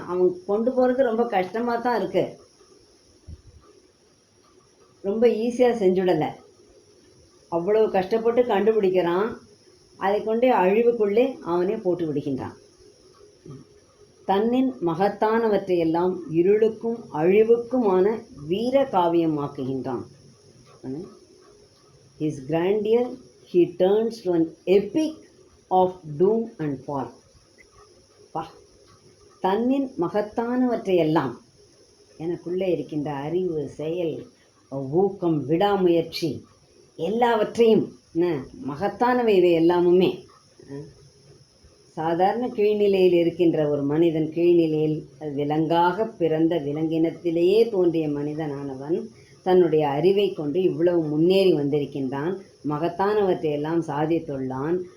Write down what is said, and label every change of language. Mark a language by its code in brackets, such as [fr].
[ta] அவன் கொண்டு போகிறது ரொம்ப கஷ்டமாக தான் இருக்குது, ரொம்ப ஈஸியாக செஞ்சுடலை. அவ்வளவு கஷ்டப்பட்டு கண்டுபிடிக்கிறான், அதை கொண்டே அழிவுக்குள்ளே அவனே போட்டு விடுகின்றான். தன்னின் மகத்தானவற்றையெல்லாம் இருளுக்கும் அழிவுக்குமான வீர காவியமாக்குகின்றான். [en] His grandeur he turns to an epic of doom and fall. [ta] தன்னின் மகத்தானவற்றையெல்லாம், எனக்குள்ளே இருக்கின்ற அறிவு, செயல், ஊக்கம், விடாமுயற்சி எல்லாவற்றையும் மகத்தானவை இவை எல்லாமுமே. சாதாரண கீழ்நிலையில் இருக்கின்ற ஒரு மனிதன், கீழ்நிலையில் விலங்காக பிறந்த விலங்கினத்திலேயே தோன்றிய மனிதனானவன் தன்னுடைய அறிவை கொண்டு இவ்வளவு முன்னேறி வந்திருக்கின்றான், மகத்தானவற்றையெல்லாம் சாதித்துள்ளான்.